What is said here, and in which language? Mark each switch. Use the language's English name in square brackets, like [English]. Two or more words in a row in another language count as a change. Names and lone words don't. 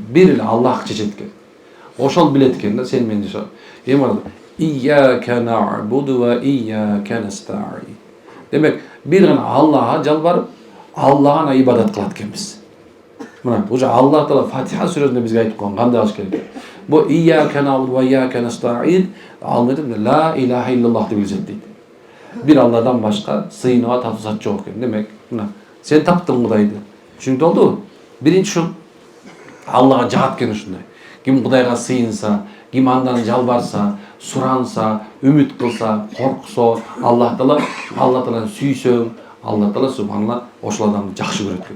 [Kyrgyz] Бир эле Аллах чечет экен. Ошол билет экен да сен менен жашоо. Эми бар. [Arabic] إياك نعبد وإياك نستعين. [Kyrgyz] Демек, бир гана Аллага жалбарып, Аллага гана ибадат кылат экенбиз. Мына, уже Аллах Таала Фатиха сүрөсүндө бизге айтып койгон, кандай кылыш керек. Бу [Arabic] إياك نعبد وإياك نستعين [Kyrgyz] алмайды, [Arabic] لا إله إلا الله [Kyrgyz] деп билет дейт. Бир Алладан башка сыйынууга татуусат жок экен. Демек, мына, сен таптың Кудайды. Түшүнүп болдубу? Биринчи ушул Аллага жагат экен ушундай. Ким Кудайга сыйынса, ким андан жалбарса, суранса, үмүт кылса, корксо, Аллах Тааланы сүйсөң, Аллах Таала субханалла ошол адамды жакшы көрөт экен.